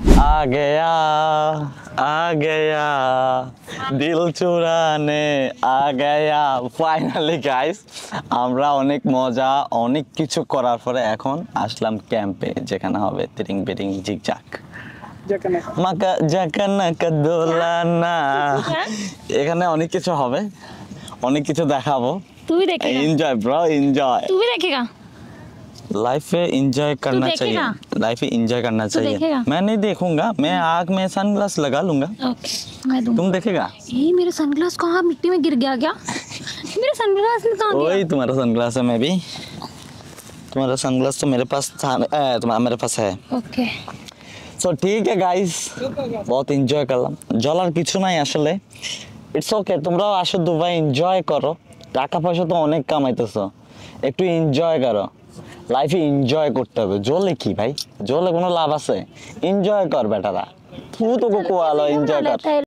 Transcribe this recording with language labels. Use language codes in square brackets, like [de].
[hi] आ गया दिल चुराने आ गया [bn] ফাইনালি গাইস আমরা অনেক মজা অনেক কিছু করার পরে এখন আসলাম ক্যাম্পে যেখানে হবে তিরিং বিরিং জিগজাক মাকা জাকানাকা দোলানা এখানে অনেক কিছু হবে অনেক কিছু দেখাবো [hi] तू भी देखेगा एंजॉय ब्रो एंजॉय तू भी देखेगा लाइफ में एंजॉय करना चाहिए देखेगा? लाइफ में एंजॉय करना चाहिए देखेगा? मैं नहीं देखूंगा मैं आँख में सनग्लास लगा लूंगा ओके मैं दूँ तुम देखेगा ये मेरा सनग्लास कहाँ मिट्टी में गिर गया क्या मेरा सनग्लास कहाँ गया वही तुम्हारा सनग्लास है मैं भी तुम्हारा सनग्लास तो मेरे पास था मेरे पास है ओके [bn] সো ঠিক আছে গাইস বহুত এনজয় করলাম জলার কিছু নাই আসলে ইটস ওকে তোমরাও আসো দুবাই এনজয় করো টাকা পয়সা তো অনেক কামাইতেছো একটু এনজয় করো লাইফে এনজয় করতে হবে জলে কি ভাই জলে কোনো লাভ আছে এনজয় কর বেটারা তু তো কোকো আলো এনজয় কর